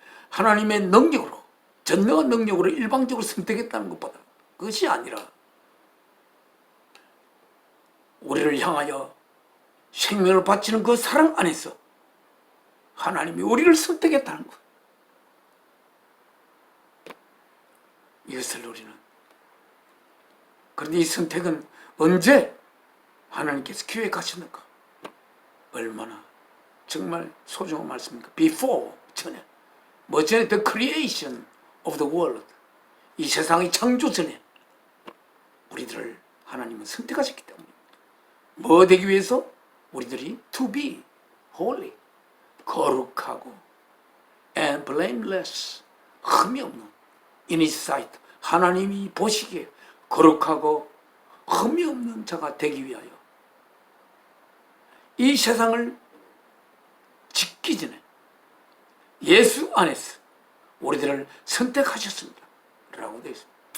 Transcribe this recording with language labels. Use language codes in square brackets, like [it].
[ko] 하나님의 능력으로, 전능한 능력으로 일방적으로 선택했다는 것보다 그것이 아니라 우리를 향하여 생명을 바치는 그 사랑 안에서 하나님이 우리를 선택했다는 것. 이것을 우리는, 그런데 이 선택은 언제 하나님께서 기획하셨는가? 얼마나 정말 소중한 말씀입니까? [en] Before, [ko] 전에. 뭐 전에? [en] The creation of the world. [ko] 이 세상의 창조 전에 우리들을 하나님은 선택하셨기 때문입니다. 뭐 되기 위해서? 우리들이 [en] to be holy, [ko] 거룩하고 [en] and blameless, [ko] 흠이 없는, [en] in his sight, [ko] 하나님이 보시기에 거룩하고 흠이 없는 자가 되기 위하여 이 세상을 짓기 전에 예수 안에서 우리들을 선택하셨습니다 라고 되어 있습니다.